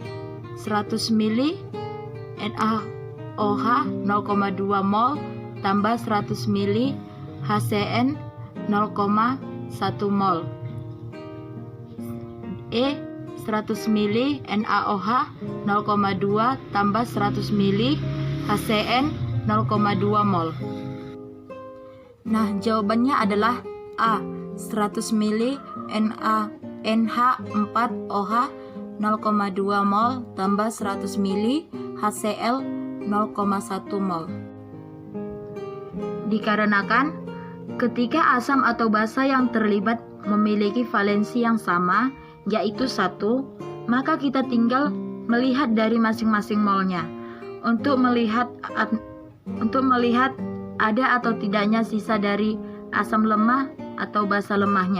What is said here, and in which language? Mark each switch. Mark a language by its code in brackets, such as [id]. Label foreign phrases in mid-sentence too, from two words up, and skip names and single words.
[id] 100 ml NaOH 0,2 mol tambah 100 ml HCN 0,1 mol. 100 ml NaOH 0,2 tambah 100 ml HCN 0,2 mol. Nah, jawabannya adalah A. 100 ml NH4OH 0,2 mol tambah 100 ml HCl 0,1 mol. Dikarenakan ketika asam atau basa yang terlibat memiliki valensi yang sama, yaitu 1, maka kita tinggal melihat dari masing-masing molnya untuk melihat ada atau tidaknya sisa dari asam lemah atau basa lemahnya.